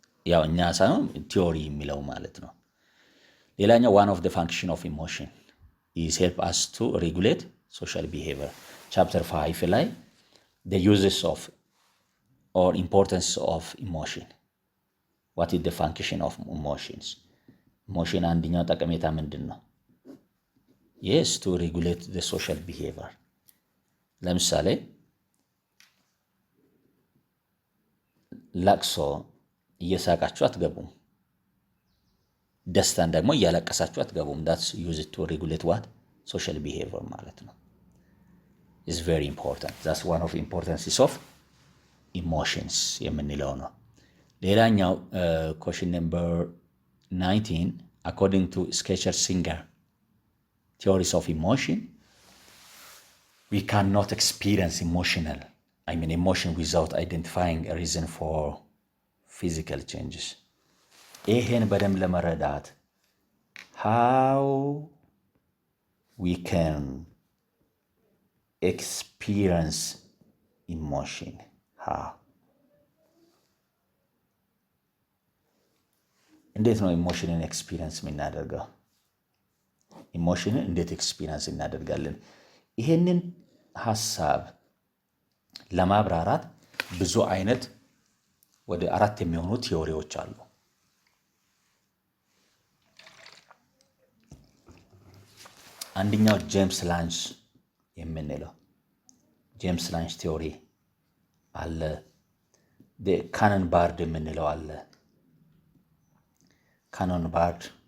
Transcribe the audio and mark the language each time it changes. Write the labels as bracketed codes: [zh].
[am] ያው እኛ ሳይሆን ቲዮሪ የሚለው ማለት ነው። ሌላኛው [en] one of the function of emotion is help us to regulate social behavior chapter 5 ላይ the uses of or importance of emotion what is the function of emotions emotion [am] አንደኛው ጠቀሜታ ምንድነው? [en] yes to regulate the social behavior። [am] ለምሳሌ ለቅሶ እየሳቃችሁ አትገቡም፣ ደስታን ደግሞ እያለቀሳችሁ አትገቡም። [en] that's used to regulate what social behavior [am] ማለት ነው። [en] is very important that's one of importances of emotions [am] የምንለው ነው። ሌላኛው [en] question number 19 according to Sketcher Singer theories of emotion we cannot experience emotion without identifying a reason for physical changes። [am] ይሄን በደንብ ለመረዳት [en] how we can experience emotion. [am] እንዴት ነው ኢሞሽንን ኤክስፒሪየንስ የምናደርገው? ኢሞሽንን እንዴት ኤክስፒሪየንስ እናደርጋለን? ይሄንን ሐሳብ ለማብራራት ብዙ አይነት ወደ 4 የሚሆኑ ቲዮሪዎች አሉ። አንደኛው ጄምስ ላንጅ የምንለው ጄምስ ላንጅ ቲዮሪ አለ። ካነን ባርድ የምንለው አለ። ካኖን ባርድ